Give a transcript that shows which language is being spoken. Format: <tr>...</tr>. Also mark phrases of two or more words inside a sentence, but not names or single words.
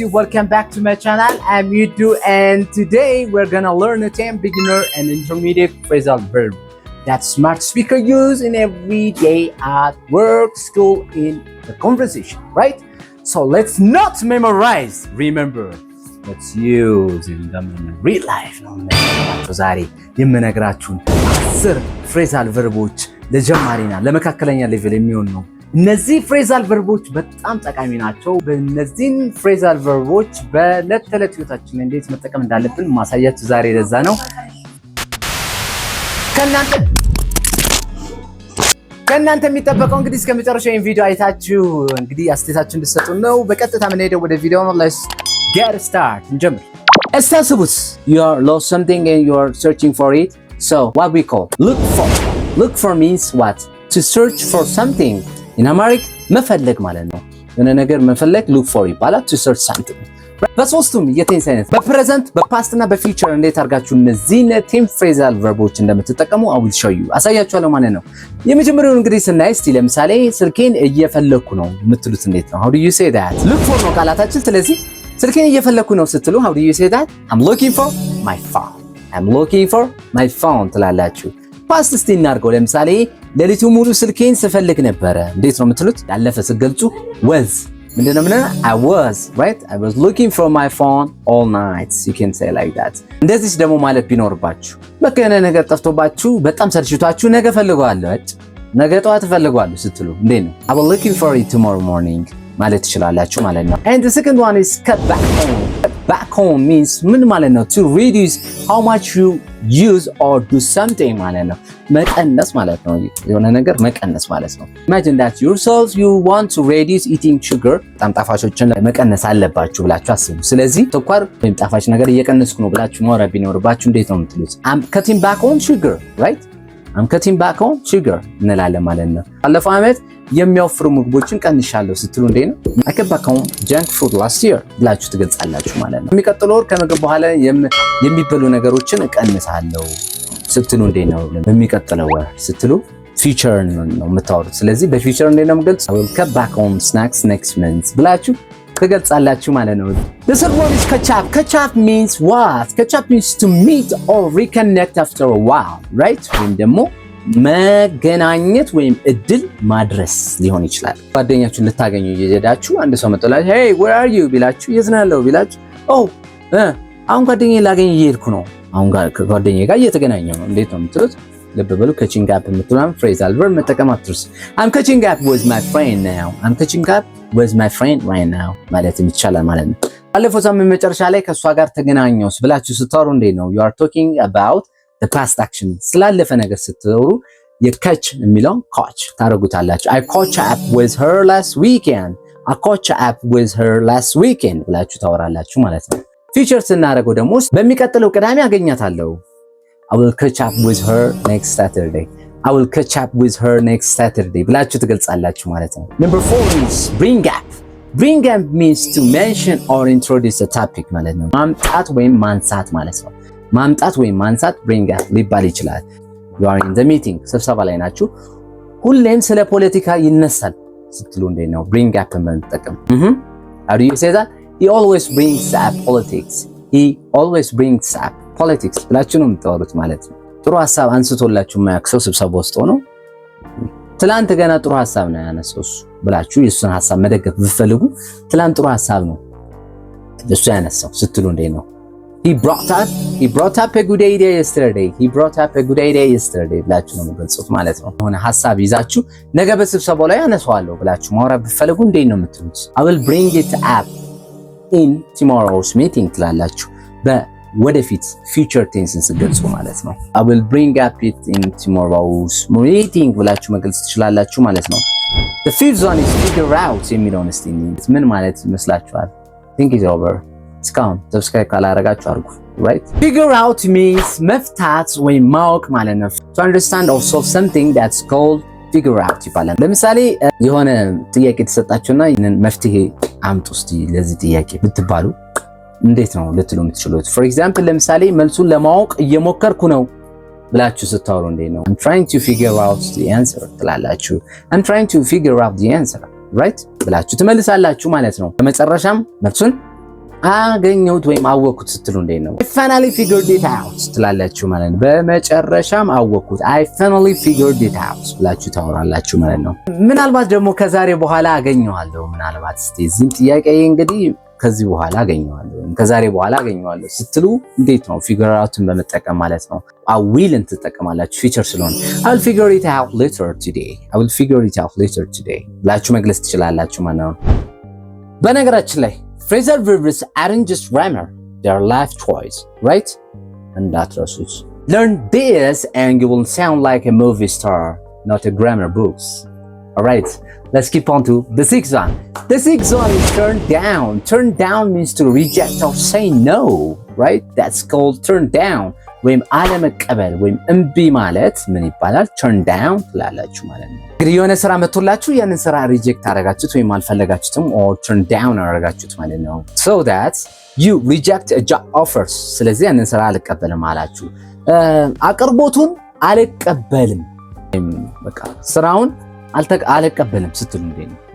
<en>Welcome back to my channel. I'm Yudu and today we're gonna learn a 10 beginner and intermediate phrasal verb that smart speaker use in every day at work, school, in the conversation, right? So let's not memorize, remember, let's use in the real life.</en> <am>ዛሬ የምነግራችሁን 10</am> <en>phrasal verbs</en> <am>ለጀማሪና ለመካከለኛ ሌቭል የሚሆን ነው። እነዚህ</am> <en>phrasal verbs</en> <am>በጣም ጠቃሚ ናቸው። በእነዚህ</am> <en>phrasal verbs</en> <am>በዕለት ተዕለት ህይወታችን እንዴት መጠቀም እንዳለብን ማሳያችሁ ዛሬ ለዛ ነው። ከእናንተ የሚጠበቀው እንግዲህ እስከ መጨረሻው ይሄን ቪዲዮ አይታችሁ እንግዲህ አስተያየታችሁን እንድትሰጡ ነው። በቀጥታ የምንሄደው ወደ ቪዲዮ ነው።</am> <en>Let's get start</en> <am>እንጀምር። እስታስቡት</am> <en>you are lost something and you are searching for it. So what we call look for means what? To search for something. In Amharic</en> <am>መፈለግ ማለት ነው። የሆነ ነገር መፈለግ</am> <en>look for</en> <am>ይባላል።</am> <en>to search something።</en> <am>በሶስቱም የቴንስ አይነት በፕሬዘንት በፓስት እና በፊውቸር እንዴት አድርጋችሁ እነዚህን 10</am> <en>phrasal verbs</en> <am>እንደምትጠቀሙ</am> <en>I will show you</en> <am>አሳያችኋለሁ ማለት ነው። የመጀመሪያውን እንግዲህ ስናይ እስቲ ለምሳሌ ስልኬን እየፈለኩ ነው የምትሉት እንዴት ነው?</am> <en>How do you say that? look for</en> <am>ነው ቃላታችን። ስለዚህ ስልኬን እየፈለኩ ነው ስትሉ</am> <en>how do you say that? I'm looking for my phone. I'm looking for my phone</en> <am>ትላላችሁ። ፓስት እስቲ እናድርገው። ለምሳሌ ሌሊቱ ሙሉ ስልኬን ስፈልግ ነበረ እንዴት ነው የምትሉት? ያለፈ ስትገልጹ</am> <en>was ምንድነው? I was, right? I was looking for my phone all night. You can say like that.</en> <am>እንደዚህ ደግሞ ማለት ቢኖርባችሁ በቃ የሆነ ነገር ጠፍቶባችሁ በጣም ሰልችቷችሁ ነገ ፈልገዋለሁ ነገ ጠዋት ፈልገዋለሁ ስትሉ እንዴት ነው?</am> <en>I was looking for it tomorrow morning</en> <am>ማለት ትችላላችሁ ማለት ነው።</am> <en>And the second one is cut back home. Back home means</en> <am>ምን ማለት ነው?</am> <en>To reduce how much you use or do something</en> <am>ማለት ነው። መቀነስ ማለት ነው። የሆነ ነገር መቀነስ ማለት ነው።</am> <en>Imagine that yourselves you want to reduce eating sugar.</en> <am>በጣም ጣፋጮችን መቀነስ አለባችሁ ብላችሁ አስቡ። ስለዚህ ስኳር ወይም ጣፋጭ ነገር እየቀነስኩ ነው ብላችሁ ማውራት ቢኖርባችሁ እንዴት ነው የምትሉት?</am> <en>I'm cutting back on sugar, right? I'm cutting back on sugar</en> <am>እንላለን ማለት ነው። ባለፈው ዓመት የሚያወፍሩ ምግቦችን ቀንሻለሁ ስትሉ እንዴ ነው?</am> <en>I cut back on junk food last year</en> <am>ብላችሁ ትገልጻላችሁ ማለት ነው። የሚቀጥለው ወር ከምግብ በኋላ የሚበሉ ነገሮችን እቀንሳለሁ ስትሉ እንዴ ነው? በሚቀጥለው ወር ስትሉ future ነው የምታወሩት። ስለዚህ በfuture እንዴ ነው የምገልጽ?</am> <en>I will cut back on snacks next month</en> <am>ብላችሁ ትገልጻላችሁ ማለት ነው።</am> <en>The third one is catch up. Catch up means what? Catch up means to meet or reconnect after a while, right?</en> <am>ወይም ደግሞ መገናኘት ወይም እድል ማድረስ ሊሆን ይችላል። ጓደኛችሁን ልታገኙ እየሄዳችሁ አንድ ሰው መጥቶላችሁ</am> <en>hey where are you</en> <am>ቢላችሁ የት ነው ያለው ቢላችሁ አሁን ጓደኛዬን ላገኝ እየሄድኩ ነው። አሁን ጓደኛዬ ጋር እየተገናኘሁ ነው እንዴት ነው የምትሉት? ልብ በሉ</am> <en>catching up የምትሉት phrasal verb</en> <am>መጠቀም አትርሱ።</am> <en>I'm catching up with my friend now. I'm catching up with my friend right now</en> <am>ማለት ይቻላል ማለት ነው። ባለፈው ሳምንት መጨረሻ ላይ ከሷ ጋር ተገናኘሁ ብላችሁ ስታወሩ እንዴት ነው?</am> <en>You are talking about the past action</en> <am>ስላለፈ ነገር ስትወሩ የካች የሚለው</am> <en>catch ታረጉታላችሁ። I caught up with her last weekend. I caught up with her last weekend</en> <am>ብላችሁ ታወራላችሁ ማለት ነው።</am> <en>future</en> <am>ስናደርገው ደግሞ በሚቀጥለው ቅዳሜ አገኛታለሁ።</am> <en>I will catch up with her next Saturday. I will catch up with her next Saturday</en> <am>ብላችሁ ትገልጻላችሁ ማለት ነው።</am> <en>Number 4 is bring up. Bring up means to mention or introduce a topic</en> <am>ማለት ነው። ማምጣት ወይም ማንሳት ማለት ነው። ማምጣት ወይም ማንሳት</am> <en>bring up</en> <am>ሊባል ይችላል።</am> <en>You are in the meeting</en> <am>ስብሰባ ላይ ናችሁ። ሁሌም ስለ ፖለቲካ ይነሳል ስትሉ እንዴት ነው</am> <en>bring up</en> <am>የምንጠቀም?</am> <en>How do you say that? He always brings up politics. He always brings up politics</en> <am>ብላችሁ ነው የምታወሩት ማለት ነው። ጥሩ ሐሳብ አንስቶላችሁ የማያክሰው ስብሰባ ውስጥ ሆኖ ትላንት ገና ጥሩ ሐሳብ ነው ያነሳው ብላችሁ የሱን ሐሳብ መደገፍ ብትፈልጉ ትላንት ጥሩ ሐሳብ ነው እሱ ያነሳው ስትሉ እንዴት ነው?</am> <en>He brought up a good idea yesterday. He brought up a good idea yesterday</en> <am>ብላችሁ ነው የምትገልጹት ማለት ነው። የሆነ ሐሳብ ይዛችሁ ነገ በስብሰባው ላይ አነሳዋለሁ ብላችሁ ማውራት ብትፈልጉ እንዴት ነው የምትሉት?</am> <en>I will bring it up in tomorrow's meeting ትላላችሁ።</en> <am>ወደፊት ፊውቸር ቴንስን ስትገልጹ ማለት ነው።</am> <en>I will bring up it in tomorrow's meeting</en> <am>ብላችሁ መግለጽ ትችላላችሁ ማለት ነው።</am> <en>The fifth one is figure out</en> <am>የሚለውን እስቲ ምን ማለት ይመስላችኋል?</am> <en>Think it over.</en> <am>እስካሁን ሰብስክራይብ ካላደረጋችሁ አድርጉ። Right?</am> <en>Figure out means</en> <am>መፍታት ወይም ማወቅ ማለት ነው።</am> <en>To understand or solve something that's called figure out</en> <am>ይባላል። ለምሳሌ የሆነ ጥያቄ ተሰጣችሁና ይህንን መፍትሄ አምጡ እስቲ ለዚህ ጥያቄ ብትባሉ እንዴት ነው ልትሉ የምትችሉት?</am> <en>For example</en> <am>ለምሳሌ መልሱን ለማወቅ እየሞከርኩ ነው ብላችሁ ስታወሩ እንዴት ነው?</am> <en>I'm trying to figure out the answer ትላላችሁ። I'm trying to figure out the answer, right?</en> <am>ብላችሁ ትመልሳላችሁ ማለት ነው። በመጨረሻም መልሱን አገኘሁት ወይም አወቅኩት ስትሉ እንዴት ነው?</am> <en>I finally figured it out</en> <am>ትላላችሁ ማለት ነው። በመጨረሻም አወቅኩት</am> <en>I finally figured it out</en> <am>ብላችሁ ታወራላችሁ ማለት ነው። ምናልባት ደግሞ ከዛሬ በኋላ አገኘዋለሁ ምናልባት እስቲ እዚህም ጥያቄ እንግዲህ ከዚህ በኋላ አገኘዋለሁ ወይም ከዛሬ በኋላ አገኘዋለሁ ስትሉ እንዴት ነው? ፊገር አውትን በመጠቀም ማለት ነው።</am> <en>I will</en> <am>ትጠቀማላችሁ ፊቸር ስለሆነ</am> <en>I will figure it out later today I will figure it out later today</en> <am>ብላችሁ መግለጽ ትችላላችሁ ማለት ነው። በነገራችን ላይ</am> <en>phrasal verbs aren't just grammar, they are life choice, right? እንዳትረሱት። Learn this and you will sound like a movie star, not a grammar books. All right, let's keep on to the sixth one. The sixth one is turn down. Turn down means to reject or say no, right? That's called turn down.</en> <am>ወይም አለመቀበል ወይም እምቢ ማለት ምን ይባላል?</am> <en>turn down</en> <am>ትላላችሁ ማለት ነው። እንግዲህ የሆነ ስራ መጥቶላችሁ ያንን ስራ ሪጀክት አደረጋችሁት ወይም አልፈለጋችሁትም</am> <en>or turn down</en> <am>አደረጋችሁት ማለት ነው።</am> <en>so that you reject a job offers</en> <am>ስለዚህ ያንን ስራ አልቀበልም አላችሁ። አቅርቦቱን አልቀበልም ወይም በቃ ስራውን አልቀበልም ስትሉ እንዴት ነው?</am>